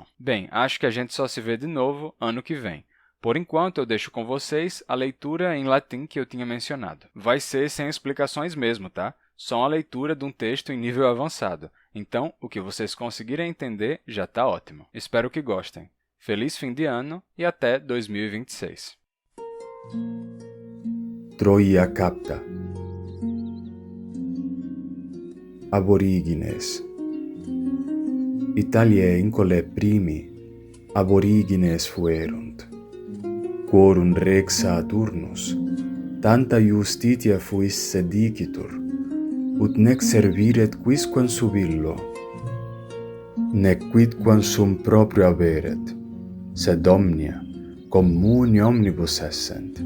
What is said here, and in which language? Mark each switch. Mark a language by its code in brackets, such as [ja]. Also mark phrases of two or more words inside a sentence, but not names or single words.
[pt] Bem, acho que a gente só se vê de novo ano que vem. Por enquanto, eu deixo com vocês a leitura em latim que eu tinha mencionado. Vai ser sem explicações mesmo, tá? Só uma leitura de um texto em nível avançado. Então, o que vocês conseguirem entender já está ótimo. Espero que gostem. Feliz fim de ano e até 2026. [la] Troia capta. Aborigines. Italiae incole primi aborigines fuerunt. Quorum rex Saturnus, tanta justitia fuis sedicitur, ut nec serviret quisquam subillo, nec quidquam sum proprio averet, sed omnia communi omnibus essent.